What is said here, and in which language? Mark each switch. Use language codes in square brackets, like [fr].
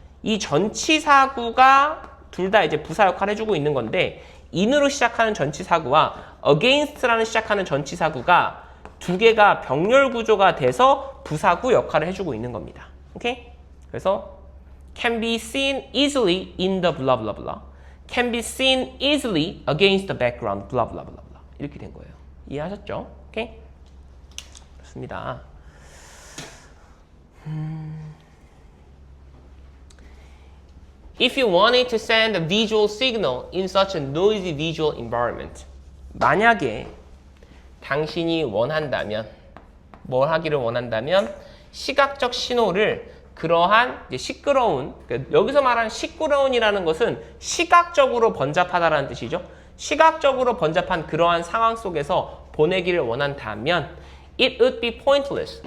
[ko] 이 전치사구가 둘 다 이제 부사 역할을 해주고 있는 건데 in으로 시작하는 전치사구와 against라는 시작하는 전치사구가 두 개가 병렬 구조가 돼서 부사구 역할을 해주고 있는 겁니다. 오케이? 그래서 [en] can be seen easily in the blah blah blah. can be seen easily against the background blah blah blah blah. [ko] 이렇게 된 거예요. 이해하셨죠? 오케이? 좋습니다. [en] If you wanted to send a visual signal in such a noisy visual environment. [ko] 만약에 당신이 원한다면, 뭘 하기를 원한다면 시각적 신호를 그러한 이제 시끄러운, 그러니까 여기서 말하는 시끄러운이라는 것은 시각적으로 번잡하다라는 뜻이죠. 시각적으로 번잡한 그러한 상황 속에서 보내기를 원한다면 [en] it would be pointless.